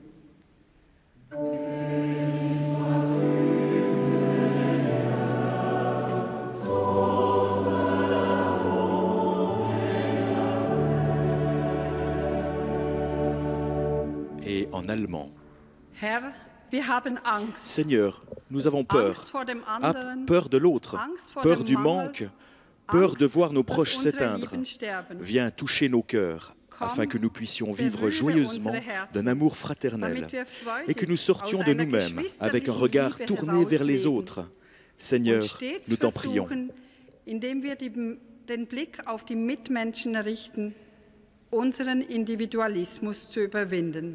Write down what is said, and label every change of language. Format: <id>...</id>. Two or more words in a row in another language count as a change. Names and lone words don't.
<fr>Et en allemand.</fr> <de>Herr, wir haben Angst.</de> <fr>Seigneur, nous avons peur.</fr> <de>Angst vor dem Ah, anderen,</de> <fr>peur de l'autre,</fr> <de>Angst vor</de> <fr>peur</fr> <de>dem</de> <fr>du</fr> <de>Mangel,</de> <fr>manque, peur de</fr> <de>Angst,</de> <fr>voir nos</fr> <de>dass</de> <fr>proches</fr> <de>unsere</de> <fr>s'éteindre.</fr> <de>Lieben sterben.</de> <fr>Viens toucher nos cœurs, afin que nous puissions vivre joyeusement d'un amour fraternel</fr> <de>damit wir freudig</de> <fr>et que nous sortions</fr> <de>aus</de> <fr>de</fr> <de>einer</de> <fr>nous-mêmes avec un</fr> <de>geschwisterlichen</de> <fr>regard</fr> <de>Liebe</de> <fr>tourné vers les</fr> <de>herausleben</de> <fr>autres. Seigneur,</fr> <de>und stets</de> <fr>nous t'en prions.</fr> <de>versuchen, indem wir den Blick auf die Mitmenschen richten, unseren Individualismus zu überwinden.</de>